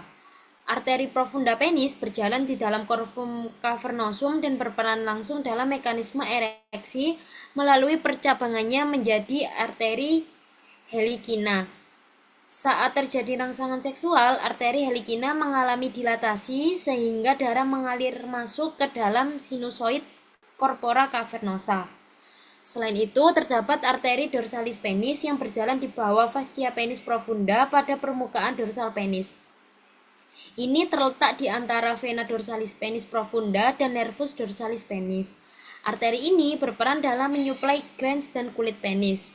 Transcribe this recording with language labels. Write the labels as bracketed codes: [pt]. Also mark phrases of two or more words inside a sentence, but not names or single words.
[id] Arteri [la] profunda penis [id] berjalan di dalam [la] corpus cavernosum [id] dan berperan langsung dalam mekanisme ereksi melalui percabangannya menjadi arteri helikina. Saat terjadi rangsangan seksual, arteri helikina mengalami dilatasi sehingga darah mengalir masuk ke dalam sinusoid [la] corpora cavernosa. [id] Selain itu, terdapat arteri [la] dorsalis penis [id] yang berjalan di bawah [la] fascia penis profunda [id] pada permukaan dorsal penis. Ini terletak di antara [la] vena dorsalis penis profunda [id] dan [la] nervus dorsalis penis. [id] Arteri ini berperan dalam menyuplai glans dan kulit penis.